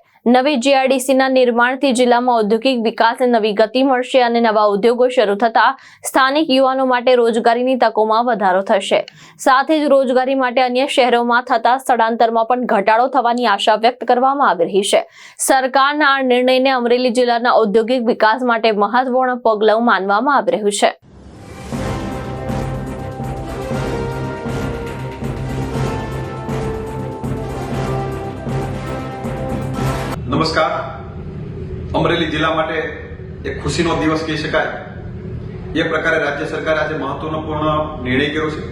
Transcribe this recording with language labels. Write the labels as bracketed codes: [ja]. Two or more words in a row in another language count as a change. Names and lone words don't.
[gu] નવી જીઆઈડીસીના નિર્માણથી જિલ્લામાં ઔદ્યોગિક વિકાસને નવી ગતિ મળશે અને નવા ઉદ્યોગો શરૂ થતા સ્થાનિક યુવાનો માટે રોજગારીની તકોમાં વધારો થશે। સાથે જ રોજગારી માટે અન્ય શહેરોમાં થતા સ્થળાંતરમાં પણ ઘટાડો થવાની આશા વ્યક્ત કરવામાં આવી રહી છે। સરકારના આ નિર્ણયને અમરેલી જિલ્લાના ઔદ્યોગિક વિકાસ માટે મહત્વપૂર્ણ પગલું માનવામાં આવી રહ્યું છે। नमस्कार। અમરેલી જિલ્લા માટે એક ખુશીનો દિવસ કહી શકાય એ પ્રકારે રાજ્ય સરકારે આજ મહત્વપૂર્ણ નિર્ણય કર્યો છે।